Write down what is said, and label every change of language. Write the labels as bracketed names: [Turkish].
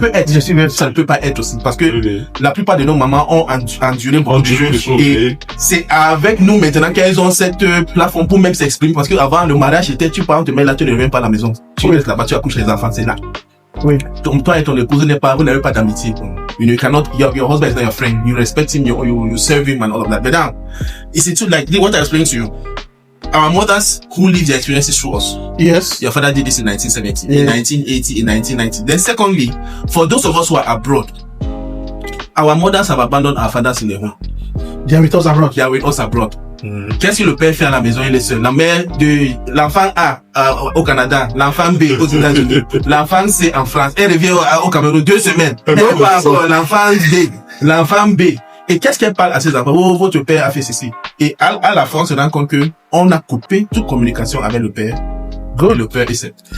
[French] Ça peut être, je suis même, ça ne peut pas être aussi, parce que la plupart de nos mamans ont enduré beaucoup de choses, et c'est avec nous maintenant qu'elles ont cette plafond pour même s'exprimer, parce que avant le mariage, tu pars, on te met là, tu ne reviens pas à la maison. Tu restes là-bas, tu accouches les enfants, c'est là. Oui. Toi et ton épouse vous n'avez pas d'amitié. [English] You cannot, your husband is not your friend. You respect him, you serve him and all of that. But now, it's too like what I explained to you. Our mothers who live their experiences through us. Yes. Your father did this in 1970, Yeah. in 1980, in 1990. Then secondly, for those of us who are abroad, our mothers have abandoned our fathers in the home. They are with us abroad. They are with us abroad. [French] Qu'est-ce que le père fait à la maison? Il est seul. La mère de l'enfant A au Canada, l'enfant B aux États-Unis, l'enfant C en France. Elle revient au Cameroun 2 semaines. Elle va encore l'enfant D, l'enfant B. Et qu'est-ce qu'elle parle à ses enfants? Oh, votre père a fait ceci. Et à la fin, on se rend compte que on a coupé toute communication avec le père. Et le père est seul.